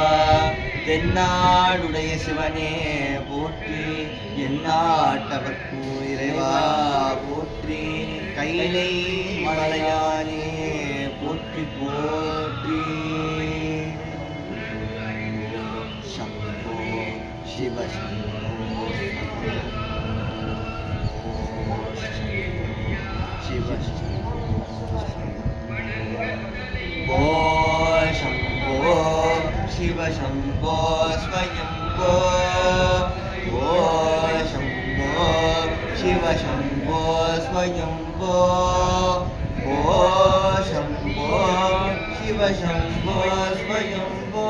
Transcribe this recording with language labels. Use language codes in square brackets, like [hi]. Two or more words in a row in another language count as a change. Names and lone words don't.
[ta] தென்னாடுடைய சிவனே போற்றி, எந்நாட்டவர்க்கு இறைவா போற்றி, கைலை மலையானே போற்றி போற்றி. [sa] शम्भो शिव शम्भो शिव शंभो शंभो शिव शंभो स्वयंभो. ओ शंभो शिव शंभो स्वयंभो. ओ शंभो शिव शंभो स्वयंभो.